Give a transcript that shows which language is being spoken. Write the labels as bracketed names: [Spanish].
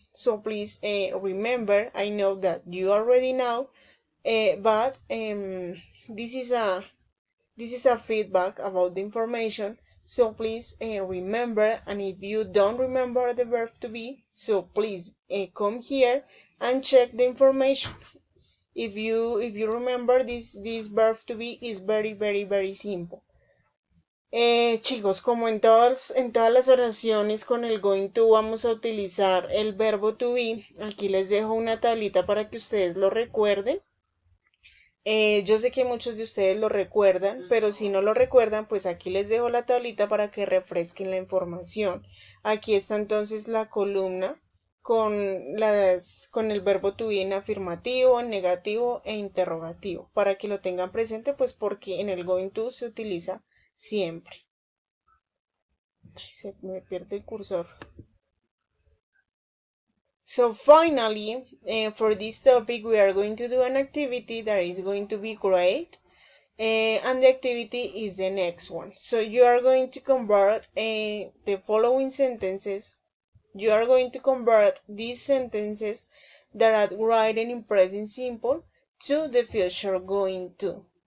[English] So please remember, I know that you already know, but this is a feedback about the information. So please remember, and if you don't remember the verb to be, so please come here and check the information. If you remember this verb to be is very simple. [Spanish] Chicos, como en todas las oraciones con el going to vamos a utilizar el verbo to be, aquí les dejo una tablita para que ustedes lo recuerden. Yo sé que muchos de ustedes lo recuerdan, pero si no lo recuerdan, pues aquí les dejo la tablita para que refresquen la información. Aquí está entonces la columna con el verbo to be en afirmativo, en negativo e interrogativo, para que lo tengan presente, pues porque en el going to se utiliza siempre. Ay, se me pierde el cursor. [English] So finally, for this topic, we are going to do an activity that is going to be great. And the activity is the next one. So you are going to convert the following sentences. You are going to convert these sentences that are written in present simple to the future going to.